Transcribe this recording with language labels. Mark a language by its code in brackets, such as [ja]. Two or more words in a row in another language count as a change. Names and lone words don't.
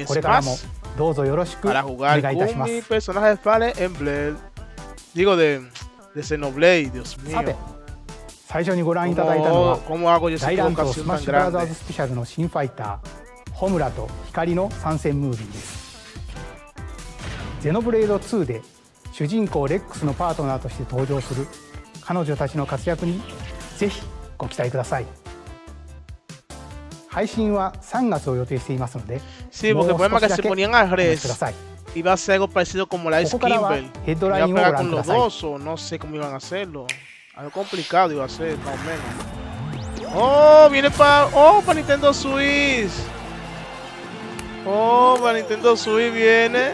[ja] これからもどうぞよろしくお願いいたします。さて、最初にご覧いただいたのは大乱闘スマッシュブラザーズスペシャルの新ファイターホムラと光の参戦ムービーです。ゼノブレード2で主人公レックスのパートナーとして登場する彼女たちの活躍にぜひご期待ください。配信は3月を予定していますので、 [es] Sí, porque el problema es que se ponían al revés. Iba a ser algo parecido como la Skyward. Iba a pegar con los dos o no sé cómo iban a hacerlo. Algo complicado iba a ser, más o menos. Oh, viene para... Oh, para Nintendo Switch. Oh, para Nintendo Switch viene.